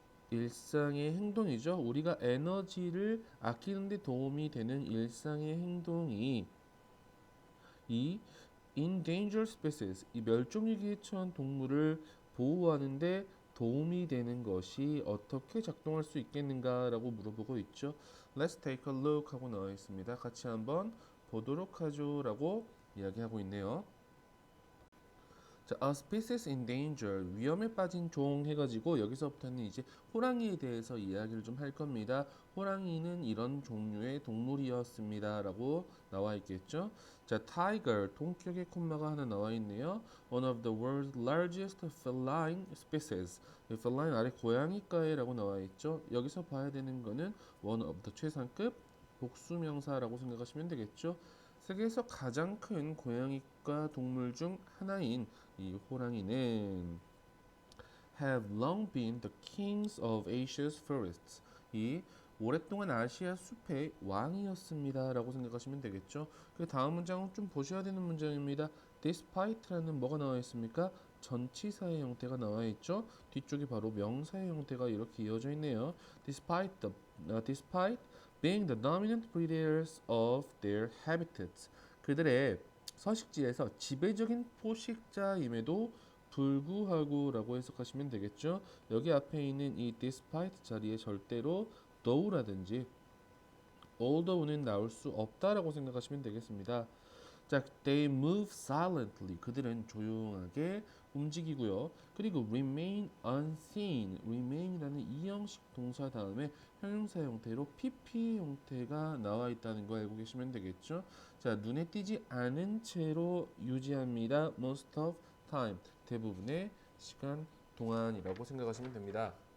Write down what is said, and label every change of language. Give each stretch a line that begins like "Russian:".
Korean: 일상의 행동이죠. 우리가 에너지를 아끼는 데 도움이 되는 일상의 행동이 이 endangered species, 이 멸종위기에 처한 동물을 보호하는데 도움이 되는 것이 어떻게 작동할 수 있겠는가라고 물어보고 있죠.
English: Let's take a look
Korean: 하고 나와 있습니다. 같이 한번 보도록 하죠라고 이야기하고 있네요. 자,
English: a species in danger,
Korean: 위험에 빠진 종 해가지고 여기서부터는 이제 호랑이에 대해서 이야기를 좀 할 겁니다. 호랑이는 이런 종류의 동물이었습니다라고 나와 있겠죠. 자, tiger, 동격의 콤마가 하나 나와 있네요.
English: One of the world's largest feline species.
Korean: 이 feline 아래 고양이과라고 나와 있죠. 여기서 봐야 되는 거는 one of the 최상급 복수명사라고 생각하시면 되겠죠. 세계에서 가장 큰 고양이과 동물 중 하나인 이 호랑이는
English: have long been the kings of Asia's forests.
Korean: 이 오랫동안 아시아 숲의 왕이었습니다. 라고 생각하시면 되겠죠. 그 다음 문장은 좀 보셔야 되는 문장입니다. despite라는 뭐가 나와 있습니까? 전치사의 형태가 나와 있죠. 뒤쪽이 바로 명사의 형태가 이렇게 이어져 있네요.
English: Despite being the dominant predators of their habitats.
Korean: 그들의 서식지에서 지배적인 포식자임에도 불구하고라고 해석하시면 되겠죠. 여기 앞에 있는 이 despite 자리에 절대로 though라든지 although는 나올 수 없다라고 생각하시면 되겠습니다.
English: 자, they move silently.
Korean: 그들은 조용하게 움직이고요.
English: 그리고 remain unseen.
Korean: remain이라는 이형식 동사 다음에 형용사 형태로 pp 형태가 나와 있다는 거 알고 계시면 되겠죠. 자, 눈에 띄지 않은 채로 유지합니다.
English: most of time.
Korean: 대부분의 시간 동안이라고 생각하시면 됩니다.